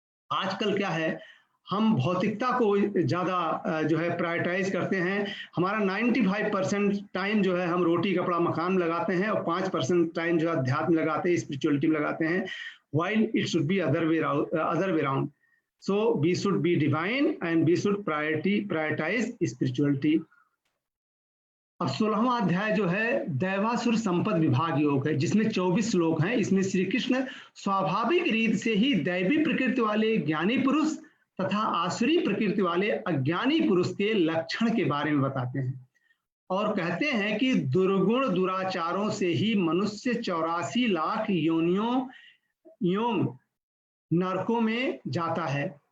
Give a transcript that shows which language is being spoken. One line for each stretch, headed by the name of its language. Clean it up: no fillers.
Hindi: आजकल क्या है, हम भौतिकता को ज्यादा जो है प्रायोरिटाइज करते हैं। हमारा 95% टाइम जो है हम रोटी कपड़ा मकान लगाते हैं और 5% टाइम जो है अध्यात्म लगाते हैं, स्पिरिचुअलिटी में लगाते हैं,
English: while it should be other way around. So we should be divine and we should prioritize spirituality.
Hindi: अब 16वां अध्याय जो है दैवासुर संपद विभाग योग है, जिसमें 24 श्लोक हैं। इसमें श्री कृष्ण स्वाभाविक रीत से ही दैवी प्रकृति वाले ज्ञानी पुरुष तथा आसुरी प्रकृति वाले अज्ञानी पुरुष के लक्षण के बारे में बताते हैं और कहते हैं कि दुर्गुण दुराचारों से ही मनुष्य 84 लाख योनियों नरकों में जाता है।